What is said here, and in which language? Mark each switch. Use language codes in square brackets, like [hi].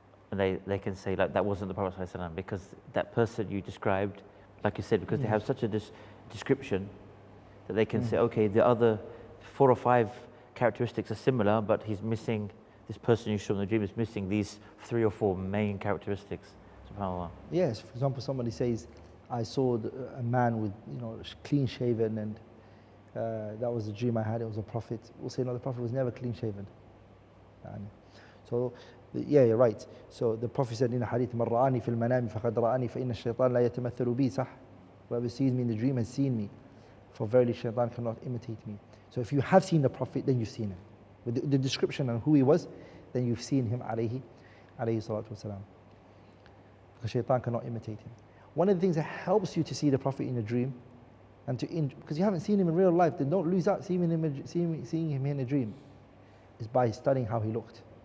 [en] And they can say, that wasn't the Prophet ﷺ, because that person you described, like you said, because they have such a description that they can say, okay, the other 4 or 5 characteristics are similar, but he's missing, this person you saw in the dream is missing these 3 or 4 main characteristics. SubhanAllah. Yes, for example, somebody says, I saw a man with, clean shaven, and that was the dream I had, it was a prophet. We'll say, no, the prophet was never clean shaven. So, yeah, you're right. So the Prophet said in a hadith, [ar] مَنْ رَآنِي فِي الْمَنَامِ فَقَدْ رَآنِي فَإِنَّ الشَّيْطَانَ لَا يَتَمَثَّلُ بِي صح. [en] Whoever sees me in the dream has seen me, for verily shaitan cannot imitate me. So if you have seen the Prophet, then you've seen him. With the description on who he was, then you've seen him alayhi salatu wasalam. Because shaitan cannot imitate him. One of the things that helps you to see the Prophet in a dream, and because you haven't seen him in real life, then don't lose out seeing him in a dream, is by studying how he looked.